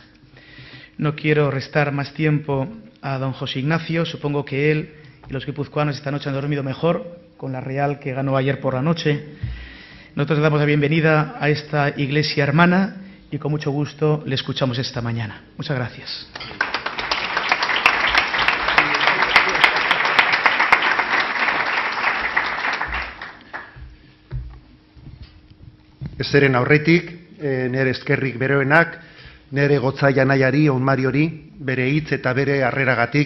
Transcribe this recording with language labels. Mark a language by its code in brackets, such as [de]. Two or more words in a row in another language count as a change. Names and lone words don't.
[es] No quiero restar más tiempo a don José Ignacio. Supongo que él y los guipuzcoanos esta noche han dormido mejor con la Real que ganó ayer por la noche. Nosotros le damos la bienvenida a esta iglesia hermana y con mucho gusto le escuchamos esta mañana. Muchas gracias. [eu] Ezeren aurretik, nere eskerrik beroenak, nere gotza janaiari, onmariori, bere hitz eta bere harreragatik.